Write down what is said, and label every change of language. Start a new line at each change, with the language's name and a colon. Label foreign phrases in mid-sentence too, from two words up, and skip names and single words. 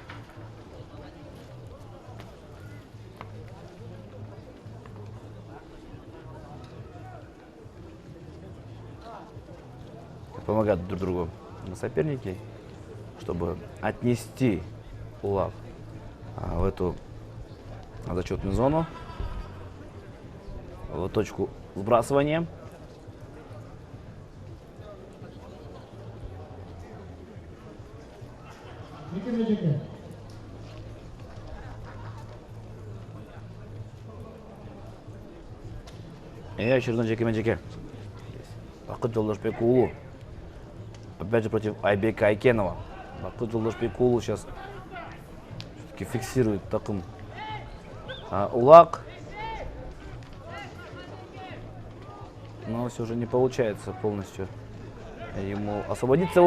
Russian: Помогают друг другу соперники, чтобы отнести улав в эту зачетную зону, в точку сбрасывания. И очередной жекеме-жеке. Бакыт Жолдошбек уулу. Опять же против Айбека Айкенова. Бакыт Жолдошбек уулу сейчас все-таки фиксирует таким улак. Но все же не получается полностью ему освободиться.